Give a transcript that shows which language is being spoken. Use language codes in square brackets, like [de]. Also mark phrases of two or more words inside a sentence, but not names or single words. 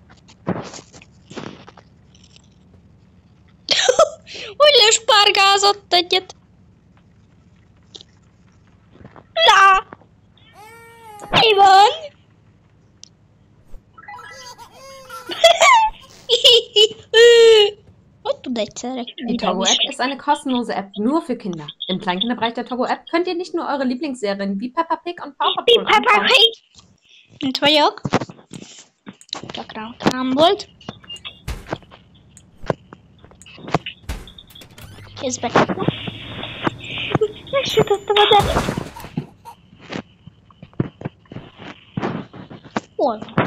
[hu] hogy lespárgázott egyet. Na! Mi van? Und tud egyszerre. [de] Die Togo-App ist eine kostenlose App nur für Kinder. Im Kleinkinderbereich der Togo-App könnt ihr nicht nur eure Lieblingsserien wie Peppa Pig und Paw Patrol anschauen. [hu] Itt vagyok. Csak rám volt. Kézbe kapom. Megsütöttem a devet. Hol van?